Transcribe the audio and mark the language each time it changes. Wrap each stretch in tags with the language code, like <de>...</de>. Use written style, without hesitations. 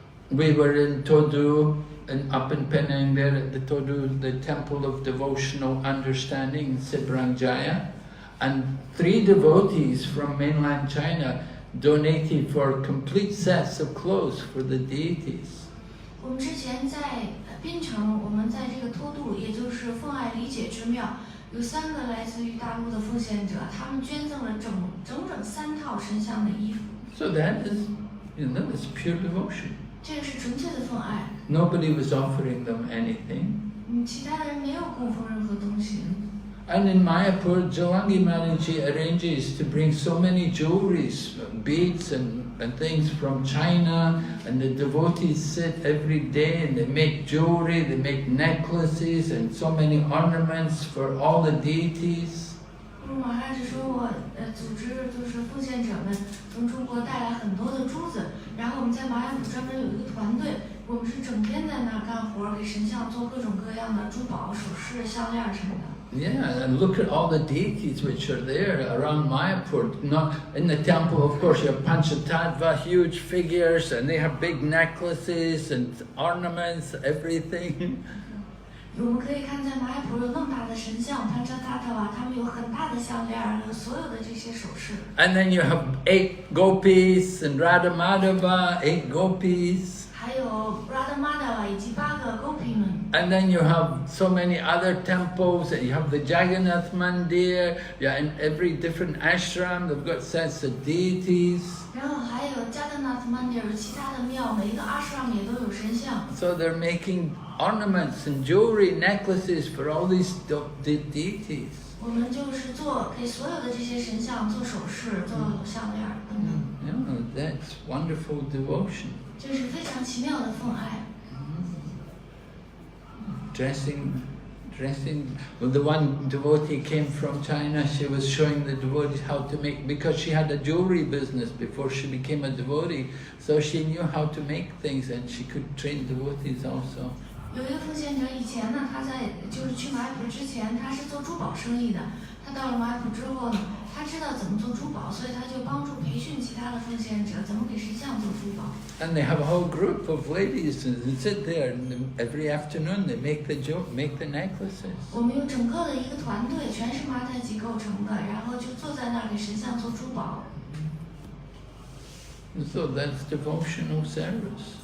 <en>We were in Todu, and up in Penang there at the Todu, the Temple of Devotional Understanding in Sibrangjaya, and 3 devotees from mainland China donated for complete sets of clothes for the deities.</en> <zh>我们之前在槟城，我们在这个托度，也就是奉爱理解之庙，有3个来自于大陆的奉献者，他们捐赠了整3套神像的衣服。</zh> <en>So that is, it's pure devotion.</en> <zh>这个是纯粹的奉爱。</zh> <en>Nobody was offering them anything.</en> <zh>其他的人没有供奉任何东西。</zh> <en>And in Mayapur, Jalangi Manaji arranges to bring so many jewelries, beads and things from China, and the devotees sit every day and they make jewelry, they make necklaces and so many ornaments for all the deities.</en> <zh>马上就说我组织就是奉献者们从中国带来很多的珠子，然后我们在马雅普专门有一个团队，我们是整天在那干活，给神像做各种各样的珠宝、首饰、项链什么的。</zh> <en>Yeah, and look at all the deities which are there around Mayapur. Not in the temple, of course, you have Panchatattva, huge figures, and they have big necklaces and ornaments, everything.</en> <zh>我们可以看在马来普有那么大的神像，潘扎塔塔瓦，他们有很大的项链，有所有的这些首饰。</zh> <en>And then you have 8 gopis and Radha Madhava, 8 gopis.</en> <zh>还有 Radha Madhava 以及8个 Gopi 们。</zh> <en>And then you have so many other temples, and you have the Jagannath Mandir, yeah, in every different ashram, they've got sets of deities.</en> <zh>然后还有 Jagannath Mandir 有其他的庙，每一个 ashram 也都有神像。</zh> <en>So they're making ornaments and jewelry, necklaces for all these deities.</en> <zh>我们就是给所有的这些神像做首饰、做项链等等。</zh> <en>Yeah, that's wonderful devotion.</en> <zh>这是非常奇妙的奉爱。</zh> <en>Dressing. Well, the one devotee came from China. She was showing the devotees how to make, because she had a jewelry business before she became a devotee. So she knew how to make things, and she could train devotees also.</en> <zh>有一个奉献者，以前呢，他就是去马来普之前，他是做珠宝生意的。他到了马来普之后呢，他知道怎么做珠宝，所以他就帮助培训其他的奉献者怎么给神像做珠宝。</zh> <en>And they have a whole group of ladies, and they sit there, and every afternoon they make the necklaces.</en> <zh>我们有整个的一个团队，全是麻太吉构成的，然后就坐在那儿给神像做珠宝。</zh> <en>So that's devotional service.</en>